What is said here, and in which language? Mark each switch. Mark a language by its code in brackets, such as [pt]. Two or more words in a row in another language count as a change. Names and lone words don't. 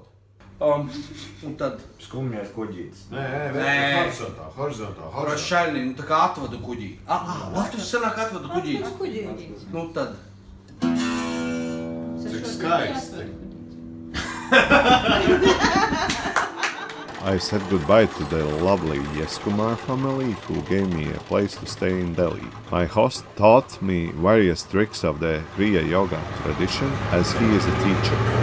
[lv] Un tad Skumjais kuģītis. Horizontā. Prašaļnī, tā kā atvadu kuģī. Latvijas sanāk atvadu kuģītis. Nu tad. Cik skaisti. [en] I said goodbye to the lovely Yeskumar family who gave me a place to stay in Delhi. My host taught me various tricks of the Kriya yoga tradition as he is a teacher.